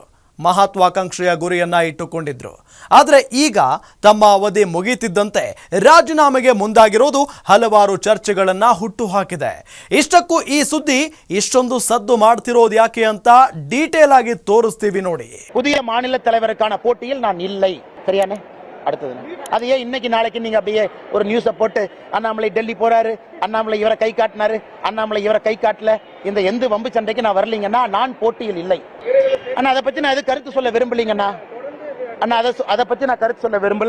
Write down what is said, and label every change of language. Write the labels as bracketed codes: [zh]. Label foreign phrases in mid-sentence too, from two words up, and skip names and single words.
[kn] ಮಹತ್ವಾಕಾಂಕ್ಷೆಯ ಗುರಿಯನ್ನ ಇಟ್ಟುಕೊಂಡಿದ್ರು. ಆದರೆ ಈಗ ತಮ್ಮ ಅವಧಿ ಮುಗಿಯುತ್ತಿದ್ದಂತೆ ರಾಜೀನಾಮೆಗೆ ಮುಂದಾಗಿರೋದು ಹಲವಾರು ಚರ್ಚೆಗಳನ್ನು ಹುಟ್ಟುಹಾಕಿದೆ. ಇಷ್ಟಕ್ಕೂ ಈ ಸುದ್ದಿ ಇಷ್ಟೊಂದು ಸದ್ದು ಮಾಡ್ತಿರೋದು ಯಾಕೆ ಅಂತ ಡೀಟೇಲ್ ಆಗಿ ತೋರಿಸ್ತೀವಿ ನೋಡಿ. [ta] புதிய மாநில தலைவருக்கான போட்டியில் நான் இல்லை. சரியானே? அடுத்தது அது ஏன் இன்னைக்கு நாளைக்கு நீங்க அப்படியே ஒரு நியூஸை போட்டு அண்ணாமலை டெல்லி போறாரு, அண்ணாமலை இவரை கை காட்டினாரு, அண்ணாமலை இவரை கை காட்டல, இந்த எந்த வம்பு சண்டைக்கு நான் வரலீங்கன்னா நான் போட்டியில் இல்லை. ஆனா அதை பத்தி நான் எது கருத்து சொல்ல விரும்பலீங்கண்ணா. அண்ணா அதை பத்தி நான் கருத்து சொல்ல விரும்பல.